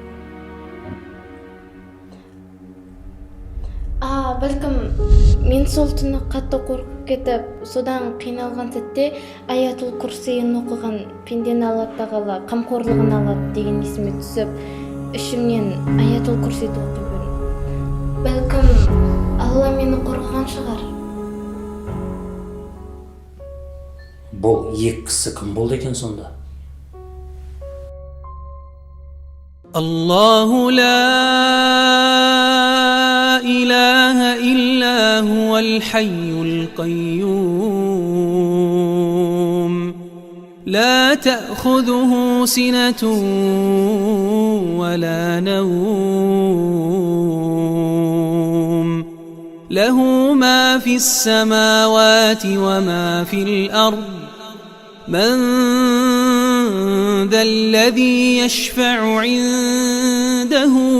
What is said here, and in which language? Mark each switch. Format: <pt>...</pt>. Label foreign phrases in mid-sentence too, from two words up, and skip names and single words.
<kk>Бәлкім, мен сол түні қатты қорқып кетіп, содан қиналған сәтте Аятул Курсиін оқыған пендені Алла тағала қамқорлығын алады деген есіме түсіп, ішімнен Аятул Курсиді оқи бердім. Бәлкім, Алла мені қорғаған шығар. Бұл екі кісі кім болды екен сонда?</kk> <ar>الله لا إله إلا هو الحي القيوم لا تأخذه سنة ولا نوم له ما في السماوات وما في الأرض من ذا الذي يشفع عنده</ar>